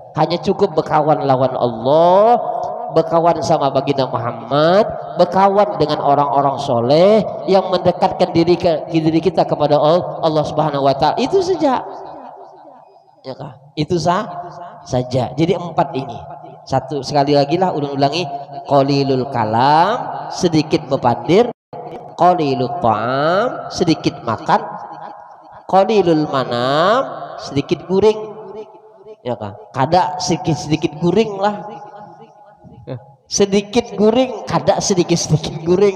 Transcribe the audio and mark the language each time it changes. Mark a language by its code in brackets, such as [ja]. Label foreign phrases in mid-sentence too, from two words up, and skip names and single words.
[bjn] Hanya cukup berkawan lawan Allah, berkawan sama baginda Muhammad, berkawan dengan orang-orang soleh yang mendekatkan diri kita kepada Allah [ar] Subhanahu Wa Taala, [bjn] itu saja, ya kan? Itu saja. Jadi 4 ini. Satu, sekali lagi lah ulun ulangi, [ar] qalilul kalam, [bjn] sedikit berpandir, [ar] qalilul ta'am, [bjn] sedikit makan, [ar] qalilul manam, [bjn] sedikit guring, ya kan? Kada sedikit guring lah, sedikit guring, kada sedikit guring.